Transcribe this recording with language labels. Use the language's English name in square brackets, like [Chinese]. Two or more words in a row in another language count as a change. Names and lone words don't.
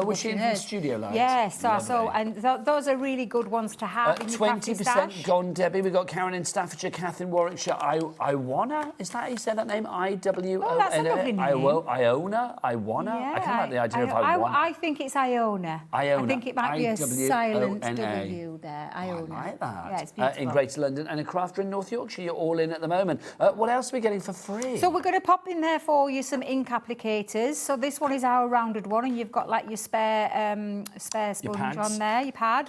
[English] Oh, was she in the studio light? Yes. Those are really good ones to have in your crafty 20% stash. gone, Debbie. We've got Karen in Staffordshire, Kath in Warwickshire. Iona? Is that how you say that name? I-W-O-N-A? Oh, that's a lovely name. Iona? Iwana? Yeah, I can't like the idea of Iwana. I think it's Iona. Iona. I think it might be a silent I-W-O-N-A. W there. Iona. I like that. Yeah, it's beautiful. In Greater London and a crafter in North Yorkshire. You're all in at the moment. What else are we getting for free? So we're going to pop in there for you some ink applicators. So this one is our rounded one, and you've got like your spare sponge on there, your pad.